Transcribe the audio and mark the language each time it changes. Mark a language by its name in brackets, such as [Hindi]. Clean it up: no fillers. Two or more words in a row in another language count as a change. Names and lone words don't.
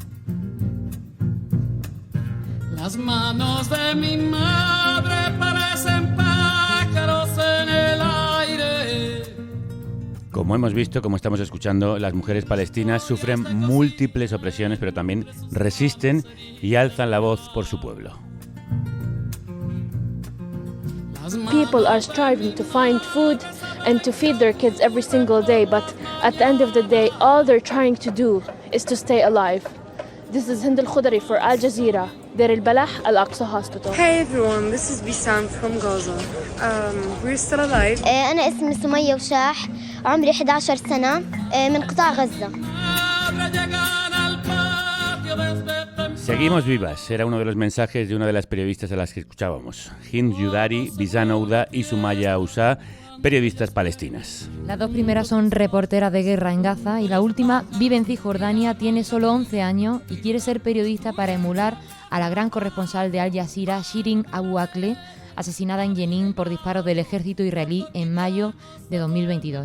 [Spanish] Las manos de mi madre parecen pájaros en el aire. Como hemos visto, como estamos escuchando, las mujeres palestinas sufren múltiples opresiones, pero también resisten y alzan la voz por su pueblo. [English] People are striving to find food and to feed their kids every single day, but at the end of the day, all they're trying to do is to stay alive. This is Hind Al-Khudari for Al Jazeera, Deir al-Balah, Al-Aqsa Hospital. Hey everyone, this is Bissam from Gaza. We're still alive. [Arabic] أنا اسمي سمية وشاح، عمري 11 سنة، من قطاع غزة. [Spanish] Seguimos vivas, era uno de los mensajes de una de las periodistas a las que escuchábamos. Hind Yudari, Bizan Ouda y Sumaya Usa, periodistas palestinas. Las dos primeras son reporteras de guerra en Gaza y la última vive en Cisjordania, tiene solo 11 años y quiere ser periodista para emular a la gran corresponsal de Al Jazeera, Shirin Abu Akleh, asesinada en Jenin por disparos del ejército israelí en mayo de 2022.